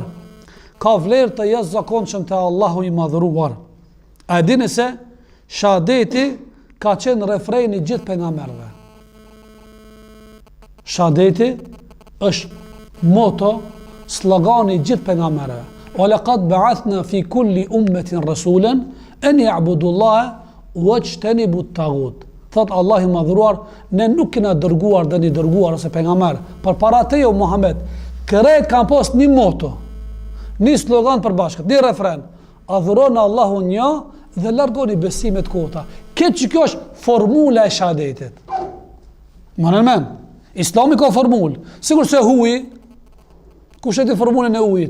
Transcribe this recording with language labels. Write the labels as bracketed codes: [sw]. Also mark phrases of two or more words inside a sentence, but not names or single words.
[sq] Ka vlerë të jashtëzakonshëm te Allahu i madhëruar. A e dini se shahadeti ka qenë refreni gjithë pejgamberëve. Shahadeti është moto, slogani gjithë pejgamberëve. [ar] ولقد بعثنا في كل أمة رسولا أن اعبدوا الله واجتنبوا الطاغوت. [sq] Thot Allah i madhëruar, ne nuk kena dërguar dhe një dërguar ose pejgamber, për para te jo Muhammed, kërejt kanë pas një moto, një slogan për bashkët, një refren, adhuroni Allahun një dhe largoni besimet kota. Këtë që kjo është formula e shahadetit. Më men, Islami ka formulë, sikur se huji, kush e di formulën e ujit?